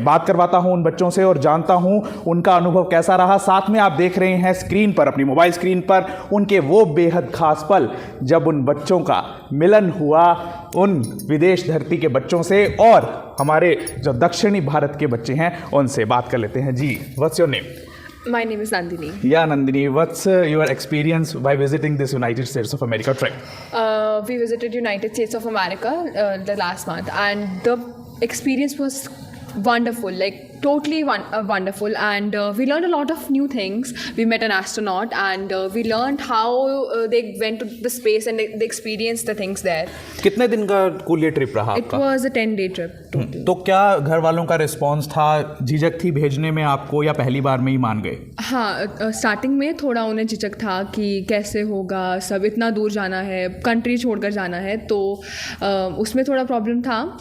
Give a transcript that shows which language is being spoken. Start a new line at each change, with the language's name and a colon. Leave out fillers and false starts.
Hindi: बात करवाता हूं उन बच्चों से और जानता हूं उनका अनुभव कैसा रहा। साथ में आप देख रहे हैं स्क्रीन पर, अपनी मोबाइल स्क्रीन पर, उनके वो बेहद खास पल जब उन बच्चों का मिलन हुआ उन विदेश धरती के बच्चों से और हमारे जो दक्षिणी भारत के बच्चे हैं उनसे। बात कर लेते हैं। जी,
English: What's your name? My name is Nandini. Yeah, Nandini, what's your experience by visiting this United States of America trip? We visited United States of America the last month, and the experience was wonderful, like totally wonderful, and we learned a lot of new things. We met an astronaut, and we learned how they went to the space and they experienced the things there.
Hindi: कितने दिन का कुल ये trip रहा
English: It
Hindi: आपका?
English: was a 10-day trip total.
Hindi: तो क्या घर वालों का रिस्पॉन्स था? झिझक थी भेजने में आपको या पहली बार में ही मान गए? हाँ, स्टार्टिंग में थोड़ा उन्हें झिझक था कि कैसे होगा, सब इतना दूर जाना है, कंट्री छोड़कर जाना है, तो उसमें थोड़ा प्रॉब्लम था।